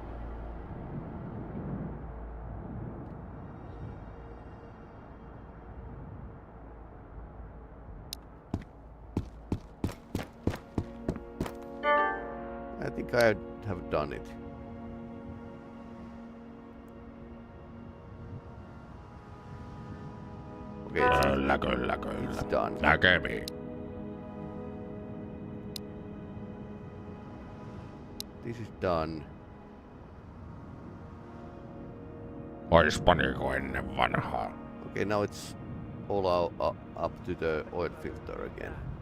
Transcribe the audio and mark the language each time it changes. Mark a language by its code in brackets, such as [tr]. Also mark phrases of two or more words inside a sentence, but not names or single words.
[en] I think I have done it. Okay, [fi] Kyllä. [en] it's done. [fi] Näkemiin. [en] This is done. [fi] Oispaniko ennen vanhaa? [en] Okay, now it's all up to the oil filter again.